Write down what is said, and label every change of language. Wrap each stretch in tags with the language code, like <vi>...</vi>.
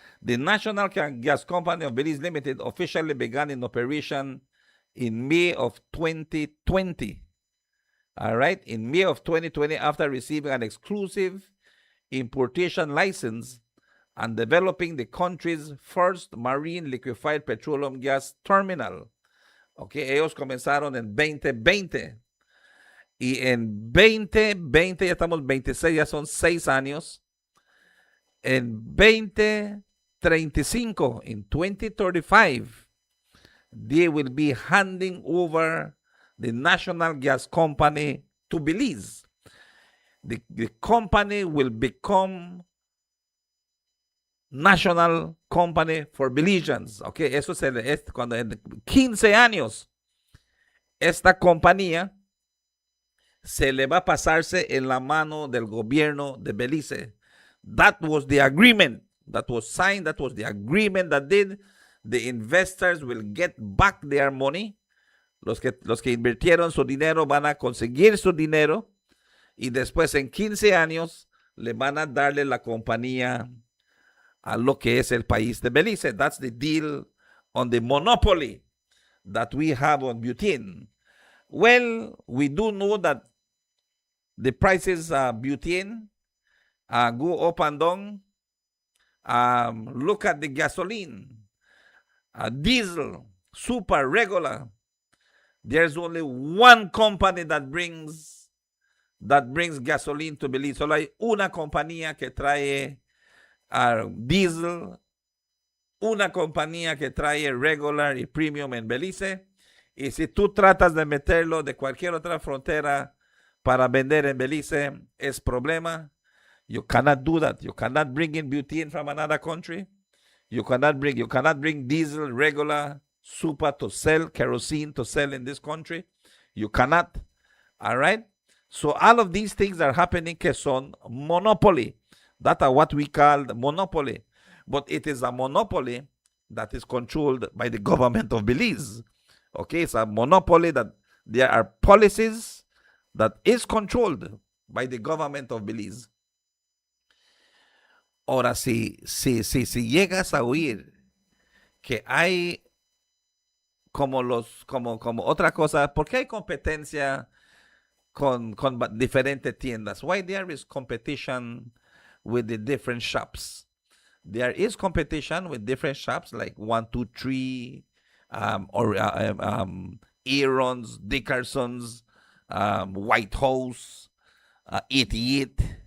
<en>The National Gas Company of Belize Limited officially began in operation in May of 2020. All right, in May of 2020, after receiving an exclusive importation license and developing the country's first marine liquefied petroleum gas terminal.</en> <es>Okay, ellos comenzaron en 2020. Y en 2020, ya estamos 26, ya son 6 años. En 2035,</es> <en>in 2035, they will be handing over the National Gas Company to Belize. The company will become National Company for Belizeans.</en> <es>Okay, eso es cuando en 15 años, esta compañía se le va a pasarse en la mano del gobierno de Belize.</es> <en>That was the agreement that was signed. That was the agreement that did. The investors will get back their money.</en> <es>Los que invirtieron su dinero van a conseguir su dinero y después en 15 años le van a darle la compañía a lo que es el país de Belize.</es> <en>That's the deal on the monopoly that we have on butane. Well, we do know that the prices of butane go up and down. Look at the gasoline, diesel, super, regular. There's only one company that brings gasoline to Belize.</en> <es>Solo hay una compañía que trae diesel, una compañía que trae regular y premium en Belize. Y si tú tratas de meterlo de cualquier otra frontera para vender en Belize, es problema.</es> <en>You cannot do that. You cannot bring in butane from another country. You cannot bring diesel, regular, super to sell, kerosene to sell in this country. You cannot. All right? So all of these things are happening</en> <es>que son</es> <en>monopoly. That are what we call monopoly. But it is a monopoly that is controlled by the government of Belize. Okay, it's a monopoly that there are policies that is controlled by the government of Belize.</en> <es>Ahora, si llegas a oír que hay como otra cosa, ¿por qué hay competencia con diferentes tiendas?</es> <en>Why there is competition with the different shops? There is competition with different shops like 123, Aaron's, Dickerson's, White House, 88.</en>